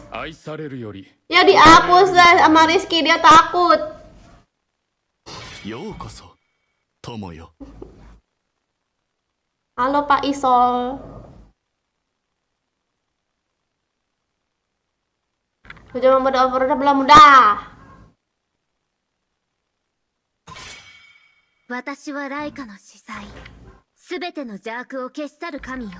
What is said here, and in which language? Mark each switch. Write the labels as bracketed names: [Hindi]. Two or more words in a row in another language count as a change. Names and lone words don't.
[Indonesian] Ya dihapus lah sama Rizky, dia takut. Halo Pak Isol. Udah belum udah. [Japanese] 私はライカの司祭。すべての邪悪を消し去る神よ。